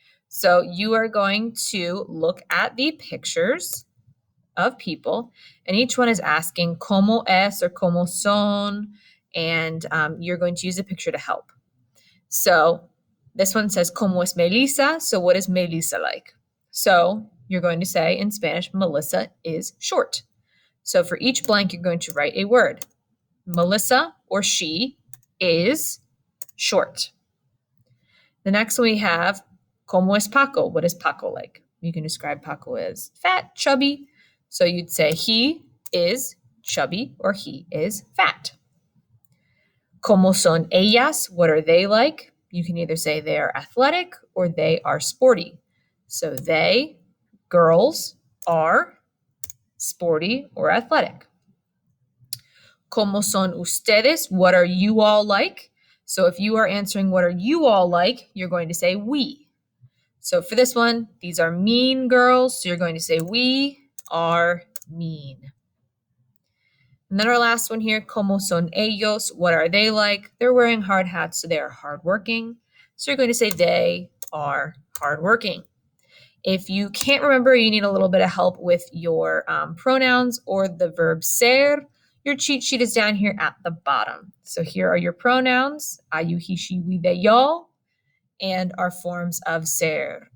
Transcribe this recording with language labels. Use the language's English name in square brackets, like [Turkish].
[English] So you are going to look at the pictures of people, and each one is asking [Spanish] cómo es [English] or [Spanish] cómo son, [English] and you're going to use a picture to help. So this one says [Spanish] cómo es Melissa, [English] so what is Melissa like? So you're going to say in Spanish, Melissa is short. So for each blank, you're going to write a word. Melissa or she is short. The next one we have, [Spanish] ¿Cómo es Paco? [English] What is Paco like? You can describe Paco as fat, chubby. So you'd say he is chubby or he is fat. [Spanish] ¿Cómo son ellas? [English] What are they like? You can either say they are athletic or they are sporty. So they, girls, are sporty or athletic. [Spanish] ¿Cómo son ustedes? [English] What are you all like? So if you are answering what are you all like, you're going to say we. So for this one, these are mean girls. So you're going to say we are mean. And then our last one here, [Spanish] ¿Cómo son ellos? [English] What are they like? They're wearing hard hats, so they are hardworking. So you're going to say they are hardworking. If you can't remember, you need a little bit of help with your pronouns or the verb ser, your cheat sheet is down here at the bottom. So here are your pronouns, I, you, he, she, we, they, y'all, and our forms of ser.